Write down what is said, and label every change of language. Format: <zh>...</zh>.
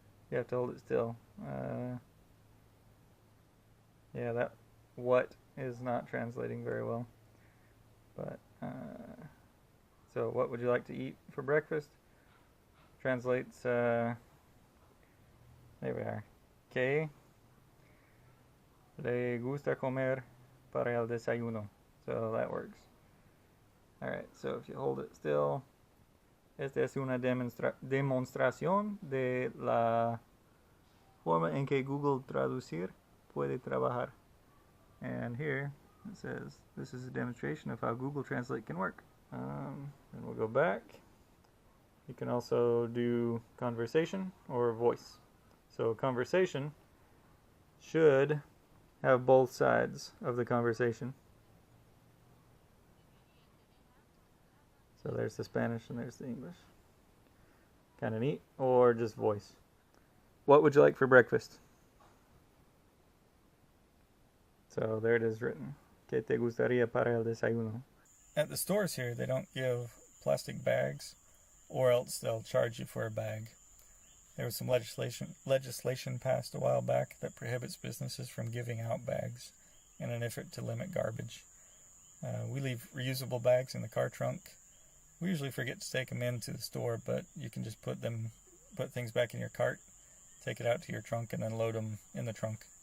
<en>You have to hold it still. Yeah, that what is not translating very well. But, so what would you like to eat for breakfast? Translates, there we are.</en> <es>¿Qué le gusta comer para el desayuno?</es> <en>So that works. Alright, so if you hold it still,</en> <es>esta es una demostración de la forma en que Google Traducir puede trabajar.</es> <en>And here it says, this is a demonstration of how Google Translate can work. And we'll go back. You can also do conversation or voice. So conversation should have both sides of the conversation. So there's the Spanish and there's the English. Kind of neat. Or just voice. What would you like for breakfast? So there it is written.</en> <es>¿Qué te gustaría para el desayuno?</es> <en>At the stores here, they don't give plastic bags, or else they'll charge you for a bag. There was some legislation passed a while back that prohibits businesses from giving out bags in an effort to limit garbage. We leave reusable bags in the car trunk. We usually forget to take them into the store, but you can just put things back in your cart, take it out to your trunk, and then load them in the trunk.</en>